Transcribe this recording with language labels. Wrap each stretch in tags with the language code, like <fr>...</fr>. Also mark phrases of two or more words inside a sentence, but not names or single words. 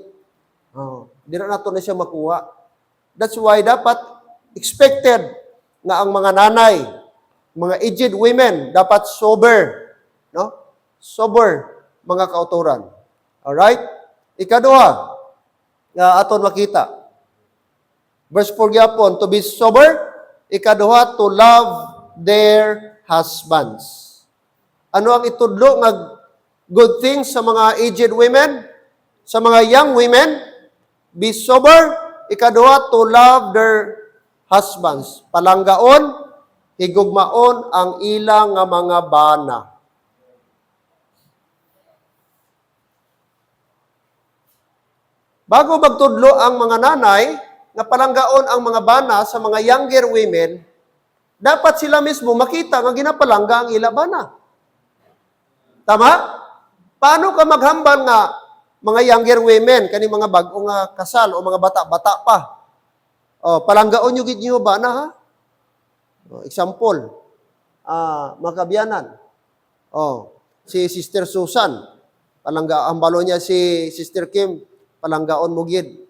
<hil>Dira naton na siya makuha.</hil> <en>That's why</en> <hil>dapat expected nga ang mga nanay, mga</hil> <en>aged women,</en> <hil>dapat sober. No? Sober, mga kauturan. Alright? Ikaduha, nga aton makita. Verse 4 gyapon,</hil> <en>to be sober. Ikaduha, to love their husbands.</en> <hil>Ano ang itudlo nga</hil> <en>good things</en> <hil>sa mga</hil> <en>aged women?</en> <hil>Sa mga</hil> <en>young women? Be sober. Ikaduha, to love their husbands.</en> <hil>Palanggaon, higugmaon ang ilang nga mga bana. Bago magtudlo ang mga nanay, nga palanggaon ang mga bana sa mga</hil> <en>younger women,</en> <hil>dapat sila mismo makita nga ginapalangga ang ila bana. Tama? Paano ka maghambal nga mga</hil> <en>younger women,</en> <hil>kani mga bagong kasal o mga bata-bata pa? Palanggaon nyo gid nyo bana, ha? Example, mga kabyanan. Si Sister Susan, hambalo niya si Sister Kim, palanggaon mo gid.</hil>